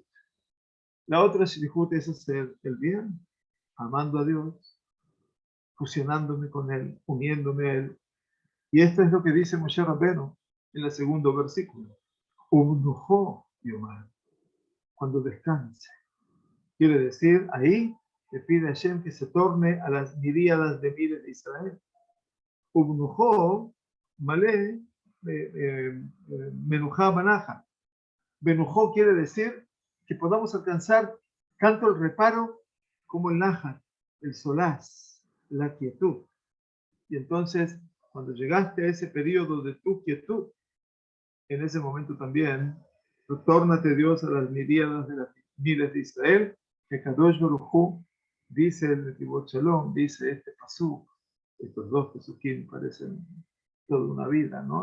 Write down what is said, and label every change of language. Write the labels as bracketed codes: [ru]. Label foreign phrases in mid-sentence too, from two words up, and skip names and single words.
[es] La otra shlichut es hacer el bien, amando a Dios, fusionándome con Él, uniéndome a Él. Y esto es lo que dice Moshe Rabbenu en el segundo versículo. [he] ובנחה יאמר, [es] cuando descanse. Quiere decir, ahí le pide a Hashem que se torne a las miríadas de miles de Israel. [he] ובנחה מלא מנוחה מנחה. [es] Benujó quiere decir que podamos alcanzar tanto el reparo como el naja, el solaz, la quietud. Y entonces, cuando llegaste a ese periodo de tu quietud, en ese momento también, tórnate Dios a las miríadas de las miles de Israel, que [he] קדוש ברוך הוא [es] dice el Netivot Shalom, dice este pasuk, estos dos pasukim parecen toda una vida, ¿no?